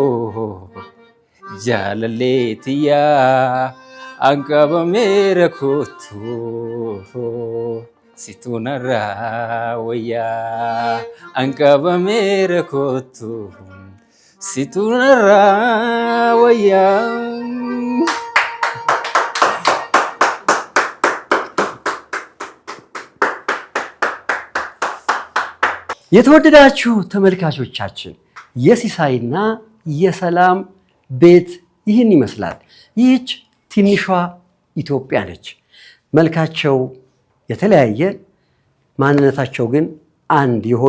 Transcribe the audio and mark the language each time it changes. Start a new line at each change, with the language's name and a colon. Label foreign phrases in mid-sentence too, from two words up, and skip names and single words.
Oromo: jaalalleetiya anqabameera kootu situ narraa wayyaa anqabameera kootu situ narraa wayyaa.
Amharic: የተወደዳችሁ ተመልካቾቻችን የሲሳይና የሰላም ቤት ይህን ይመስላል። ይህች ትንሿ ኢትዮጵያ ነች። መልካቸው የተለያየ ማንነታቸው ግን አንድ የሆኑ